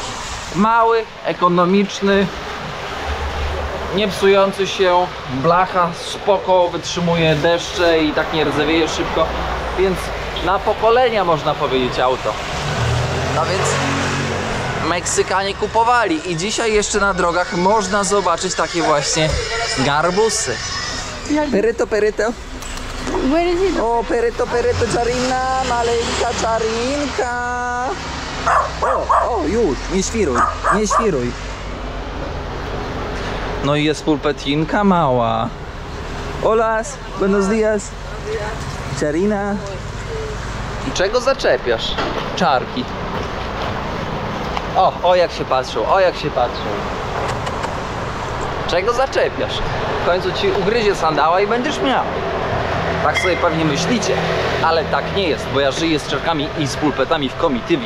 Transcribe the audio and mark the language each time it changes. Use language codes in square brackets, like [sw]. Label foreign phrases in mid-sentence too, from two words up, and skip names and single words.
[pl] Mały, ekonomiczny, nie psujący się, blacha spoko, wytrzymuje deszcze i tak nie rdzewieje szybko, więc na pokolenia można powiedzieć auto. No więc Meksykanie kupowali i dzisiaj jeszcze na drogach można zobaczyć takie właśnie garbusy. Peryto. [en] Where is it? [pl] O, peryto, czarina, maleńka czarinka. O, już, nie świruj. No i jest pulpetinka mała. [es] Hola, buenos días. [pl] Czarina. Czego zaczepiasz? Czarki. O jak się patrzą, Czego zaczepiasz? W końcu ci ugryzie sandała i będziesz miał. Tak sobie pewnie myślicie, ale tak nie jest, bo ja żyję z czarkami i z pulpetami w komitywie.